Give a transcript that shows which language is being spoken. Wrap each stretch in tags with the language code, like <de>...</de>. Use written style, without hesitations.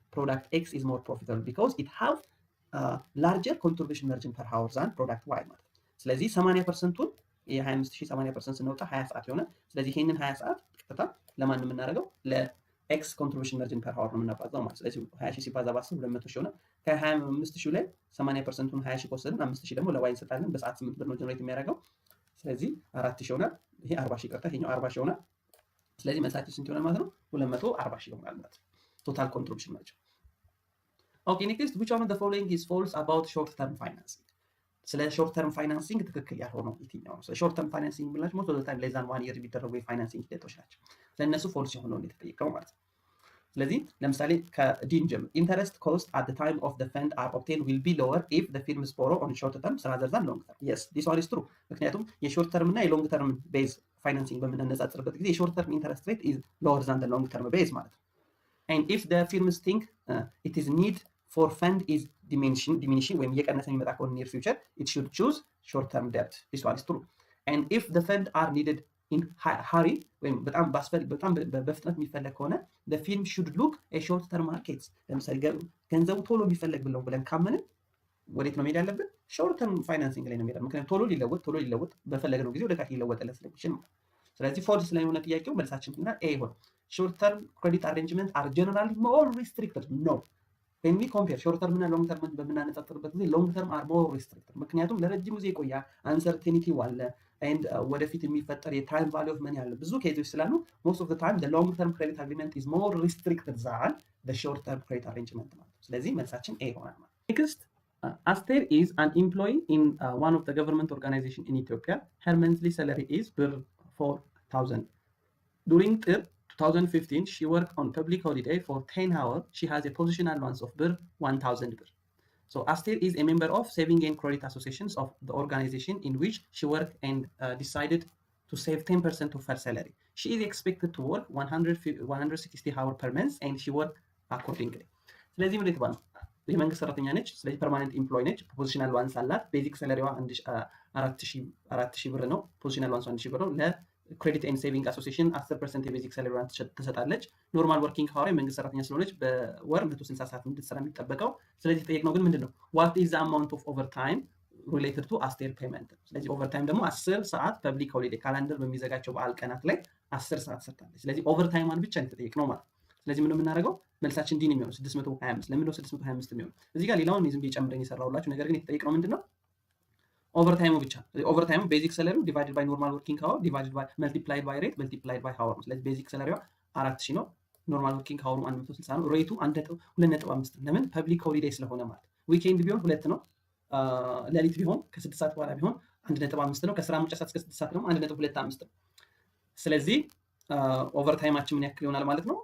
<am>ፕሮዳክት ኤክስ ኢዝ ሞር ፕሮፊታብል</am> <en>because it have larger contribution margin per hour than product y</en> <am>ማለት ነው። ስለዚህ 80%ቱን የ25000 80% ስንወጣ 20 ሰዓት ይሆናል። ስለዚህ ይሄንን 20 ሰዓት ቀጥታ ለማን የምናደርገው ለኤክስ ኮንትሪቢዩሽን ማርጂን ፐር ሃወር ነው የምናባዛው ማለት። ስለዚህ 20000 ሲባዛ በ10 200000 ይሆናል። ከ25000 ላይ 80%ቱን 20000 ከወሰድን 5000 ደግሞ ለዋይ እንሰጣለን። በሰዓት 8 ብር ነው ጀነሬት የሚያደርገው። ስለዚህ 4000 ይሆናል። ይሄ 40000 ቀርታ ይሄኛው 40000 ይሆናል። ስለዚህ መልሳችን ስንት ይሆናል ማለት ነው?</am> <en>240000</en> <am>ይሆናል ማለት ነው</am> <en>ቶታል ኮንትሪቢዩሽን ማርጂን። ኦኬ ኔክስት which one of the following is false about short term financing? ስለ ሾርት ተርም ፋይናንሲንግ</en> <am>ትክክል ያልሆነው የትኛው ነው?</am> <en>ስለ ሾርት ተርም ፋይናንሲንግ ብላችሁ ሞስት ኦፍ ዘ ታይም ሌዛን 1 year</en> <am>የሚደረጉ የፋይናንሲንግ ሂደቶች ናቸው። ለእነሱ ፎልስ የሆነው እንደተጠየቀው ማለት ነው። ስለዚህ ለምሳሌ ከዲን ጀምር</am> <en>ኢንተረስት ኮስት at the time of the fund are obtained will be lower if the firms borrow on short terms rather than long term. yes this one is true.</en> <am>ምክንያቱም የሾርት ተርም እና የሎንግ ተርም ቤዝ ፋይናንሲንግ በምናነጻጽርበት ጊዜ የሾርት ተርም ኢንተረስት ሬት</am> <en>is lower than the long term base</en> <am>ማለት ነው።</am> <en>and if the firms think it is need for fund is diminishing</en> <am>ወይም እየቀነሰ የሚመጣ ከሆነ</am> <en>near future it should choose short term debt. this one is true. and if the fund are needed in hurry</en> <am>ወይም በጣም በፍጥነት የሚፈለግ ከሆነ</am> <en>the firm should look a short term markets.</en> <am>ለምሳሌ ገንዘቡ ቶሎ የሚፈለግ ብለን ካመንን ወዴት ነው መሄድ ያለብን? short term financing ላይ ነው መሄድ። ምክንያቱም ቶሎ ሊለወጥ በፈለግነው ጊዜ ወደ ካሽ ሊለወጥለት ስለሚችል ማለት። ስለዚህ ፎልስ ስለሆነ ጥያቄው መልሳችን ይሆናል ኤ ይሆናል።</am> <en>short term credit arrangements are generally more restricted. no when we compare short term እና long term</en> <am>በምናነጻጽርበት ጊዜ</am> <en>long term are more restricted</en> <am>ምክንያቱም ለረጅም ጊዜ ይቆያል፣</am> <en>uncertainty አለ and</en> <am>ወደፊት የሚፈጠር የታይም</am> <en>value of money አለ፣</en> <am>ብዙ ኬዞች ስላሉ</am> <en>most of the time the long term credit agreement is more restricted than the short term credit arrangement ማለት</en> <am>ስለዚህ መልሳችን ኤ ይሆናል ማለት ነው።</am> <en>ኔክስት Aster is an employee in one of the government organization in Ethiopia. Her monthly salary is bir 4,000. During 2015, she worked on public holiday for 10 hours. She has a position allowance of bir 1,000 bir. So Aster is a member of Saving and Credit Associations of the organization in which she worked and decided to save 10% of her salary. She is expected to work 160 hours per month and she worked accordingly.</en> <am>ስለዚህ ምን ይባላል? የመንግስት ሰራተኛ ነች። ስለዚህ ፐርማነንት ኤምፕሎይ ነች። ፖዚሽናል ዋንስ አላት። ቤዚክ ሳላሪዋ 4000 ብር ነው። ፖዚሽናል ዋንስ 1000 ብር ነው። ለክሬዲት ኤንድ ሴቪንግ አሶሲዬሽን 10% የቤዚክ ሳላሪዋን ትሰጣለች። ኖርማል ወርኪንግ ሃወር የመንግስት ሰራተኛ ስለሆነች በወር 160 ሰዓት እንድትሰራ የሚጠበቀው። ስለዚህ ጠየቅነው ግን ምንድነው?</am> <en>what is the amount of overtime related to Aster payment?</en> <am>ስለዚህ ኦቨርታይም ደግሞ 10 ሰዓት ፐብሊክ ሆሊዴይ ካላንደር በሚዘጋቸው በዓል ቀናት ላይ 10 ሰዓት ሰርታለች። ስለዚህ ኦቨርታይሟን ብቻ ነው የተጠየቅነው ማለት ነው። ስለዚህ ምን የምናደርገው መልሳችን ዲ ነው የሚሆነው 625። ለምን ነው 625 የሚሆነው? እዚህ ጋር ሌላውን ዝም ብዬ ጨምረን የሰራሁላችሁ ነገር ግን የተጠየቅነው ምንድነው? ኦቨርታይሙ ብቻ። ኦቨርታይሙ ቤዚክ ሰላሪው ዲቫይድድ ባይ ኖርማል ወርኪንግ ሃወር ዲቫይድድ ባይ መልቲፕላይድ ባይ ሬት መልቲፕላይድ ባይ ሃወር ነው። ስለዚህ ቤዚክ ሰላሪዋ 4000 ነው። ኖርማል ወርኪንግ ሃወሩ 160 ነው። ሬቱ 2.5 ለምን ፐብሊክ ሆሊዴይ ስለሆነ ማለት። ዊኬንድ ቢሆን 2 ነው። ሌሊት ቢሆን ከ6 ሰዓት በኋላ ቢሆን 1.5 ነው። ከስራ መውጫ ሰዓት እስከ 6 ሰዓት ደግሞ 1.25 ነው። ስለዚህ ኦቨርታይማችን ምን ያክል ይሆናል ማለት ነው?</am>